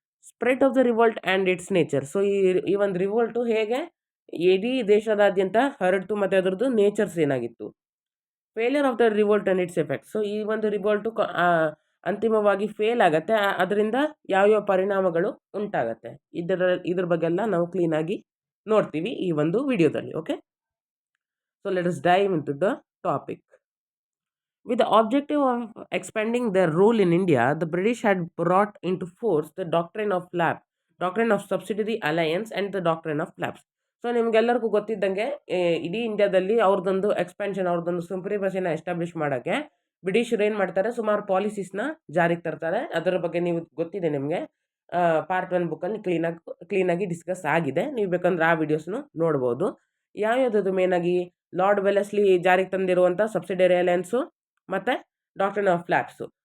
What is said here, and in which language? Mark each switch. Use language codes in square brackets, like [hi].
[en] Spread of the revolt and its nature. [kn] So ಈ ಒಂದು ರಿವೋಲ್ಟು ಹೇಗೆ ಇಡೀ ದೇಶದಾದ್ಯಂತ ಹರಡ್ತು ಮತ್ತು ಅದರದ್ದು ನೇಚರ್ಸ್ ಏನಾಗಿತ್ತು? [en] Failure of the revolt and its effect. [kn] So ಈ ಒಂದು ರಿವೋಲ್ಟು ಅಂತಿಮವಾಗಿ ಫೇಲ್ ಆಗುತ್ತೆ. ಅದರಿಂದ ಯಾವ್ಯಾವ ಪರಿಣಾಮಗಳು ಉಂಟಾಗತ್ತೆ, ಇದ್ರ ಬಗ್ಗೆ ಎಲ್ಲ ನಾವು ಕ್ಲೀನಾಗಿ ನೋಡ್ತೀವಿ ಈ ಒಂದು ವಿಡಿಯೋದಲ್ಲಿ. [en] Okay, so let us dive into the topic. With the objective of expanding their rule in India, the British had brought into force the doctrine of subsidiary alliance and the doctrine of lapse. [kn] So ನಿಮ್ಗೆಲ್ಲರಿಗೂ ಗೊತ್ತಿದ್ದಂಗೆ ಇಡೀ ಇಂಡಿಯಾದಲ್ಲಿ ಅವ್ರದ್ದೊಂದು expansion, ಅವ್ರದ್ದೊಂದು ಸುಪ್ರೀಮಸಿನ establish ಮಾಡೋಕ್ಕೆ ಬ್ರಿಟಿಷರು ಏನು ಮಾಡ್ತಾರೆ, ಸುಮಾರು ಪಾಲಿಸೀಸ್ನ ಜಾರಿಗೆ ತರ್ತಾರೆ. ಅದರ ಬಗ್ಗೆ ನೀವು ಗೊತ್ತಿದೆ ನಿಮಗೆ. ಪಾರ್ಟ್ 1 ಬುಕ್ಕಲ್ಲಿ ಕ್ಲೀನಾಗಿ ಡಿಸ್ಕಸ್ ಆಗಿದೆ. ನೀವು ಬೇಕಂದ್ರೆ ಆ ವಿಡಿಯೋಸ್ನು ನೋಡ್ಬೋದು. ಯಾವ್ಯಾವುದದು ಮೇನಾಗಿ ಲಾರ್ಡ್ ವೆಲೆಸ್ಲಿ ಜಾರಿಗೆ ತಂದಿರುವಂಥ ಸಬ್ಸಿಡರಿ ಅಲಯನ್ಸು ಮತ್ತು ಡಾಕ್ಟ್ರಿನ್ ಆಫ್ ಲ್ಯಾಪ್ಸು.